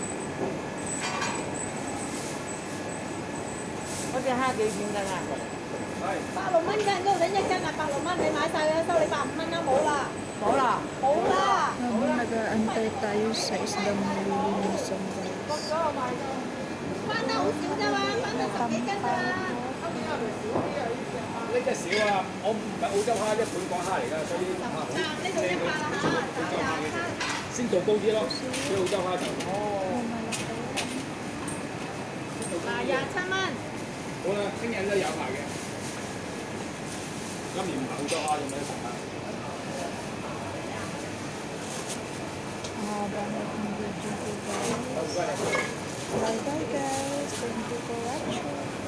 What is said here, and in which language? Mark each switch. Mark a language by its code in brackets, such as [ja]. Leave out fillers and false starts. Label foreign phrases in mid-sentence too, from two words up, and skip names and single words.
[yue] 我只蝦幾錢㗎啦？ 86蚊嘅，嗰度等一斤啊，86蚊，你買晒啦，收你85蚊啦，冇啦，冇啦。冇啦。 [tl] Nag-aantay tayo sa isdang nililinisan ko. [yue] 翻得好少啫嘛，翻得10幾斤咋嘛。呢只少啊！我唔係澳洲蝦，即係本港蝦嚟㗎，所以蝦好呢度100啦嚇，找廿鮮度高啲咯。啲澳洲蝦就嗱27蚊。好啦，聽日都有賣嘅。今年唔係澳洲蝦，有冇得食啊？ [tl] Mahaba na itong video ko guys. [en] Bye bye guys. Thank you for watching.